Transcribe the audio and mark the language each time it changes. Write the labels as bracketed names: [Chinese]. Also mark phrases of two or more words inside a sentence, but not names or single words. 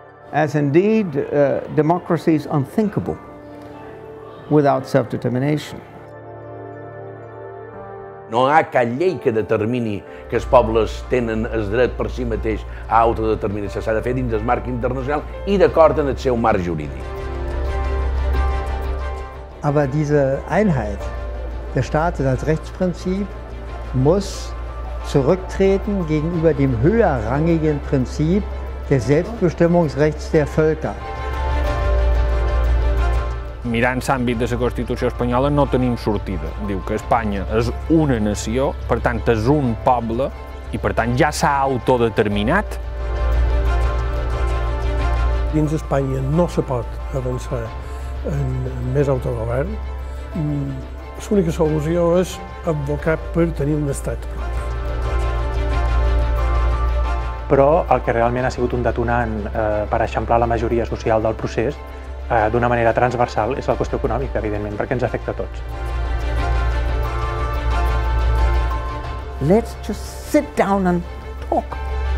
[English] as indeed democracy is unthinkable without self-determination. [Catalan] No hi ha cap llei que determini que els pobles tenen el dret per si mateix a autodeterminació. S'ha de fer dins del marc internacional i d'acord amb el seu marc jurídic. [German] Aber diese Einheit der Staaten als Rechtsprinzip muss zurücktreten gegenüber dem höherrangigen Prinzip des Selbstbestimmungsrechts der Völker. [Catalan] Mirant l'àmbit de la Constitució espanyola no tenim sortida. Diu que Espanya és una nació, per tant és un poble i per tant ja s'ha autodeterminat. Dins Espanya no se pot avançar en més autogovern. L'única solució és advocar per tenir un estat propi. Però el que realment ha sigut un detonant per eixamplar la majoria social del procés d'una manera transversal és la qüestió econòmica, evidentment, perquè ens afecta a tots. [English] Let's just sit down and talk.